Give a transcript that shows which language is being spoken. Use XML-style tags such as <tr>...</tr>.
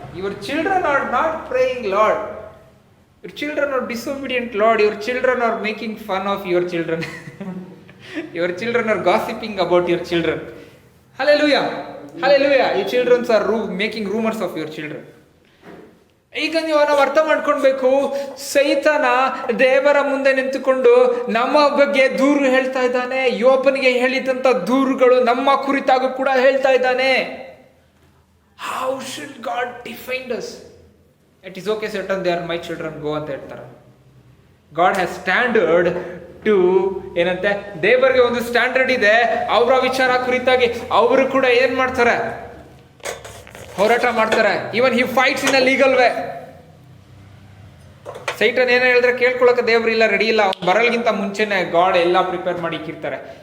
<en>Your children are not praying, Lord. Your children are disobedient, Lord. Your children are making fun of your children. Your children are gossiping about your children. Hallelujah. Hallelujah. Your children are making rumors of your children.</en> <kn>ಈಗ ನೀವು ನಾವು ಅರ್ಥ ಮಾಡ್ಕೊಳ್ಬೇಕು, ಸೈತಾನ ದೇವರ ಮುಂದೆ ನಿಂತುಕೊಂಡು ನಮ್ಮ ಬಗ್ಗೆ ದೂರು ಹೇಳ್ತಾ ಇದ್ದಾನೆ. ಯೋಬನಿಗೆ ಹೇಳಿದಂತ ದೂರುಗಳು ನಮ್ಮ ಕುರಿತಾಗೂ ಕೂಡ ಹೇಳ್ತಾ ಇದ್ದಾನೆ.</kn> <en>How should God defend us? It is okay, Satan, they are my children, go</en> <kn>ಅಂತ ಹೇಳ್ತಾರೆ.</kn> <en>God has standard to,</en> <kn>ಏನಂತೆ, ದೇವರಿಗೆ ಒಂದು ಸ್ಟ್ಯಾಂಡರ್ಡ್ ಇದೆ. ಅವರ ವಿಚಾರ ಕುರಿತಾಗಿ ಅವರು ಕೂಡ ಏನ್ ಮಾಡ್ತಾರೆ? ಹೋರಾಟ ಮಾಡ್ತಾರೆ.</kn> <en>Even he fights in a legal way.</en> <kn>Satan ಏನೋ ಹೇಳಿದ್ರೆ ಕೇಳ್ಕೊಳಕ್ಕೆ ದೇವ್ರು ಇಲ್ಲ, ರೆಡಿ ಇಲ್ಲ. ಅವ್ನು ಬರಲ್ಗಿಂತ ಮುಂಚೆನೆ ಗಾಡ್ ಎಲ್ಲ ಪ್ರಿಪೇರ್ ಮಾಡಿ ಇಕ್ಕಿರ್ತಾರೆ.</kn>